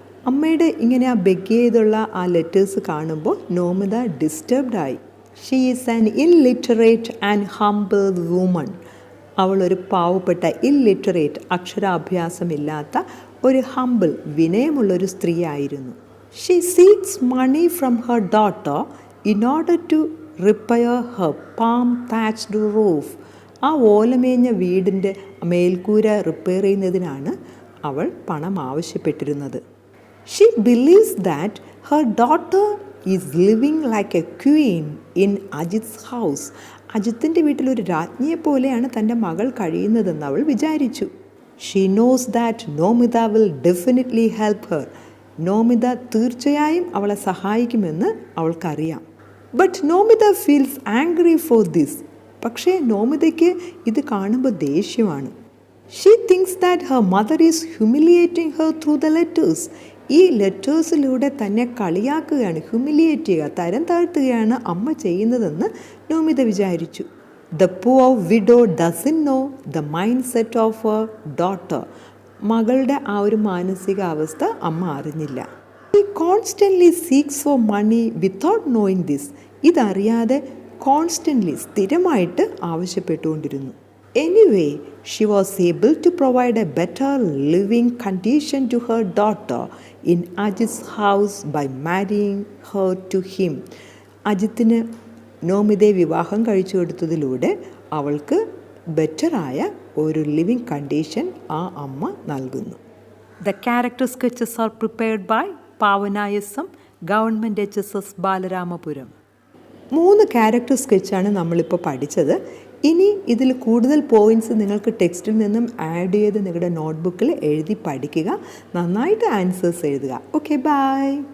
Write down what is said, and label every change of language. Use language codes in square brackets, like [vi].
[ml] അമ്മയുടെ ഇങ്ങനെ ആ ബെഗ് ചെയ്തുള്ള ആ ലെറ്റേഴ്സ് കാണുമ്പോൾ Nomita ഡിസ്റ്റർബ്ഡായി. [en] She is an illiterate and humble woman. [ml] അവളൊരു പാവപ്പെട്ട ഇല്ലിറ്ററേറ്റ്, അക്ഷരാഭ്യാസമില്ലാത്ത ഒരു humble, വിനയമുള്ളൊരു സ്ത്രീയായിരുന്നു. [en] She seeks money from her daughter in order to repair her palm-thatched roof. [ml] ആ ഓലമേഞ്ഞ വീടിൻ്റെ മേൽക്കൂര റിപ്പയർ ചെയ്യുന്നതിനാണ് അവൾ പണം ആവശ്യപ്പെട്ടിരുന്നത്. [en] She believes that her daughter is living like a queen in Ajith's house. [ml] അജിത്തിൻ്റെ വീട്ടിലൊരു രാജ്ഞിയെപ്പോലെയാണ് തൻ്റെ മകൾ കഴിയുന്നതെന്ന് അവൾ വിചാരിച്ചു. [en] She knows that Nomita will definitely help her. [ml] Nomita തീർച്ചയായും അവളെ സഹായിക്കുമെന്ന് അവൾക്കറിയാം. [en] But Nomita feels angry for this. [ml] പക്ഷേ നോമിതയ്ക്ക് ഇത് കാണുമ്പോൾ ദേഷ്യമാണ്. [en] She thinks that her mother is humiliating her through the letters. [ml] ഈ ലെറ്റേഴ്സിലൂടെ തന്നെ കളിയാക്കുകയാണ്, ഹ്യൂമിലിയേറ്റ് ചെയ്യുക, തരം താഴ്ത്തുകയാണ് അമ്മ ചെയ്യുന്നതെന്ന് നോമിത വിചാരിച്ചു. [en] The poor widow doesn't know the mind set of her daughter. [ml] മകളുടെ ആ ഒരു മാനസികാവസ്ഥ അമ്മ അറിഞ്ഞില്ല. [en] She constantly seeks for money without knowing this. [ml] ഇതറിയാതെ constantly, സ്ഥിരമായിട്ട് ആവശ്യപ്പെട്ടുകൊണ്ടിരുന്നു. Anyway [en] She was able to provide a better living condition to her daughter in Ajith's house by marrying her to him. [ml] അജിത്തിന് നോമിതയെ വിവാഹം കഴിച്ചു കൊടുത്തതിലൂടെ അവൾക്ക് ബെറ്ററായ ഒരു ലിവിങ് കണ്ടീഷൻ ആ അമ്മ നൽകുന്നു. [en] The character sketches are prepared by പാവനായസം, government HSS Balaramapuram. [ml] 3 character സ്കെച്ചാണ് നമ്മളിപ്പോൾ പഠിച്ചത്. ഇനി ഇതിൽ കൂടുതൽ പോയിൻറ്റ്സ് നിങ്ങൾക്ക് ടെക്സ്റ്റിൽ നിന്നും ആഡ് ചെയ്ത് നിങ്ങളുടെ നോട്ട്ബുക്കിൽ എഴുതി പഠിക്കുക. നന്നായിട്ട് ആൻസേഴ്സ് എഴുതുക. Okay, by.